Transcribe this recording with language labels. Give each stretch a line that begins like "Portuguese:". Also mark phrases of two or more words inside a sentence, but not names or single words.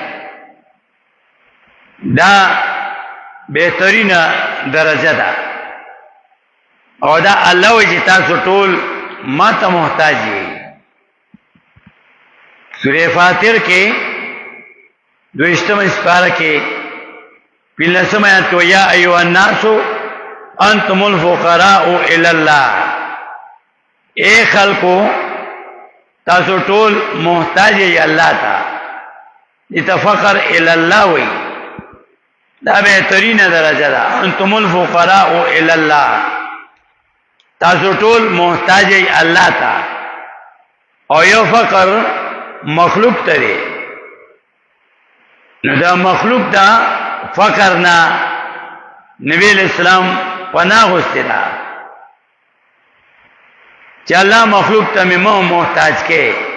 Pashto: دا بهترینه درجه ده او دا الله وجه تاسو ټول ما ته محتاج یې سورہ فاتر کې دویشتم سپاره کې پنځم آیات کې
Arabic: یا ایها الناس انتم الفقراء الی الله
Pashto: اے خلقو تاسو ټول محتاج یې الله ته دې
Arabic: فقر الی الله
Pashto: وی دا بهترین درجه ده.
Arabic: انتم الفقراء الی الله،
Pashto: تاسو ټول محتاج ای الله ته. او یو فقر مخلوق ته دی، نو دا مخلوق دا فقر نه نبی اسلام پناه غوښتي ده چې الله مخلوق ته مو محتاج کې.